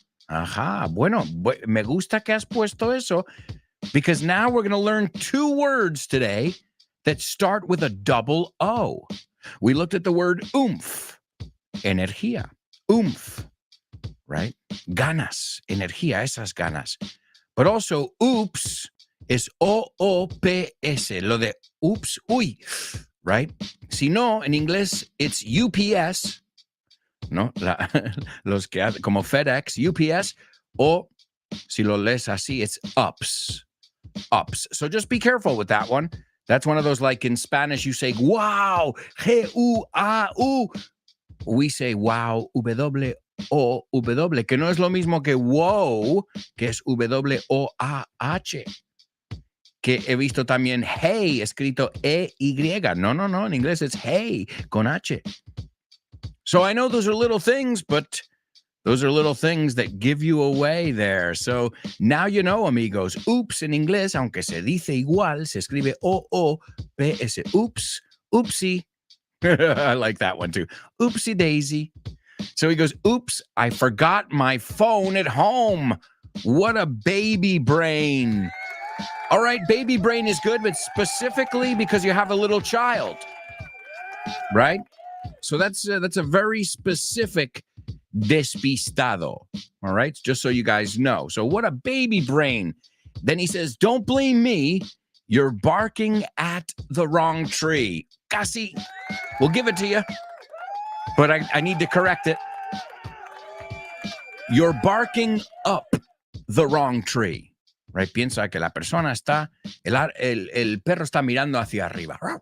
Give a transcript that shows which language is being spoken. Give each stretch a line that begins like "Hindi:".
Spanish: Ajá. Bueno, me gusta que has puesto eso,
English: because now we're going to learn 2 words today that start with a double O. We looked at the word oomph, energía, oomph, right?
Spanish: Ganas, energía, esas ganas.
English: But also oops is O-O-P-S,
Spanish: lo de oops, uy,
English: right?
Spanish: Si no, en inglés,
English: it's UPS,
Spanish: ¿no? Los que hacen, como FedEx, UPS, o si lo lees así,
English: it's ups. So just be careful with that one. That's one of those, like in Spanish, you say, wow, G-U-A-U. We say, wow, W-O-W,
Spanish: que no es lo mismo que
English: wow,
Spanish: que es
English: W-O-A-H.
Spanish: Que he visto también hey, escrito E-Y. No, en inglés
English: it's hey,
Spanish: con H.
English: So I know those are little things, but those are little things that give you away there. So now you know, amigos.
Spanish: Oops en inglés, aunque se dice igual, se escribe O-O-P-S.
English: Oops, oopsie. I like that one too. Oopsie daisy. So he goes, oops, I forgot my phone at home. What a baby brain. All right, baby brain is good, but specifically because you have a little child, right? So that's a very specific despistado, all right? Just so you guys know. So what a baby brain. Then he says, don't blame me. You're barking at the wrong tree.
Spanish: Casi,
English: we'll give it to you, but I need to correct it. You're barking up the wrong tree. Right?
Spanish: Piensa que la persona está, el perro está mirando hacia arriba.